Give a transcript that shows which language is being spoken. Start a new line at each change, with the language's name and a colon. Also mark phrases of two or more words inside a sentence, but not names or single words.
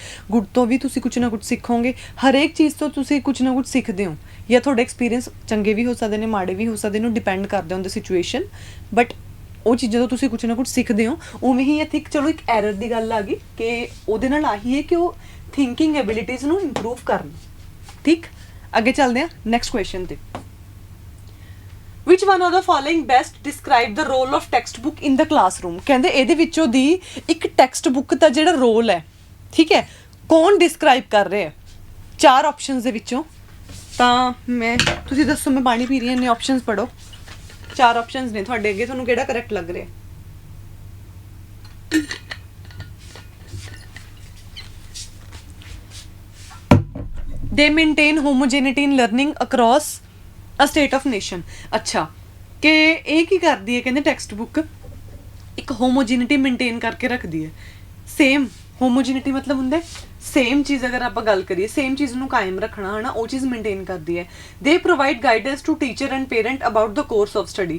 Punjabi: ਗੁੱਡ ਤੋਂ ਵੀ ਤੁਸੀਂ ਕੁਝ ਨਾ ਕੁਝ ਸਿੱਖੋਗੇ, ਹਰੇਕ ਚੀਜ਼ ਤੋਂ ਤੁਸੀਂ ਕੁਝ ਨਾ ਕੁਝ ਸਿੱਖਦੇ ਹੋ, ਜਾਂ ਤੁਹਾਡੇ ਐਕਸਪੀਰੀਅੰਸ ਚੰਗੇ ਵੀ ਹੋ ਸਕਦੇ ਨੇ, ਮਾੜੇ ਵੀ ਹੋ ਸਕਦੇ ਨੇ, ਡਿਪੈਂਡ ਕਰਦੇ
English: on the situation.
Punjabi: ਬਟ ਉਹ ਚੀਜ਼ਾਂ ਤੋਂ ਤੁਸੀਂ ਕੁਝ ਨਾ ਕੁਝ ਸਿੱਖਦੇ ਹੋ। ਉਵੇਂ ਹੀ ਇੱਥੇ ਚਲੋ ਇੱਕ ਐਰਰ ਦੀ ਗੱਲ ਆ ਗਈ ਕਿ ਉਹਦੇ ਨਾਲ ਆਹੀ ਹੈ ਕਿ ਉਹ
English: thinking abilities
Punjabi: ਨੂੰ ਇੰਪਰੂਵ ਕਰਨ। ਠੀਕ, ਅੱਗੇ ਚੱਲਦੇ ਹਾਂ
English: next question
Punjabi: ਤੇ।
English: Which one of the following best describe the role of textbook in the classroom?
Punjabi: ਕਹਿੰਦੇ ਇਹਦੇ ਵਿੱਚੋਂ ਦੀ ਇੱਕ ਟੈਕਸਟ ਬੁੱਕ ਦਾ ਜਿਹੜਾ ਰੋਲ ਹੈ, ਠੀਕ ਹੈ, ਕੌਣ ਡਿਸਕ੍ਰਾਈਬ ਕਰ ਰਿਹਾ ਹੈ? 4 ਆਪਸ਼ਨਸ ਦੇ ਵਿੱਚੋਂ ਤਾਂ ਮੈਂ ਤੁਸੀਂ ਦੱਸੋ, ਮੈਂ ਪਾਣੀ ਪੀ ਰਹੀ ਹਾਂ, ਇੰਨੇ ਆਪਸ਼ਨਸ ਪੜੋ। 4 ਆਪਸ਼ਨਸ ਨੇ ਤੁਹਾਡੇ ਅੱਗੇ, ਤੁਹਾਨੂੰ ਕਿਹੜਾ ਕਰੈਕਟ ਲੱਗ ਰਿਹਾ?
English: They maintain homogeneity in learning across a state of nation।
Hindi: अच्छा, कि
Punjabi: ਇਹ ਕੀ ਕਰਦੀ ਹੈ? ਕਹਿੰਦੇ ਟੈਕਸਟ ਬੁੱਕ ਇੱਕ
English: homogeneity maintain
Punjabi: ਕਰਕੇ ਰੱਖਦੀ ਹੈ।
English: same homogeneity
Punjabi: ਮਤਲਬ ਹੁੰਦਾ ਸੇਮ ਚੀਜ਼, ਅਗਰ ਆਪਾਂ ਗੱਲ ਕਰੀਏ ਸੇਮ ਚੀਜ਼ ਨੂੰ ਕਾਇਮ ਰੱਖਣਾ ਹੈ ਨਾ, ਉਹ ਚੀਜ਼ ਮੇਨਟੇਨ ਕਰਦੀ ਹੈ।
English: They provide guidance to teacher and parent about the course of study.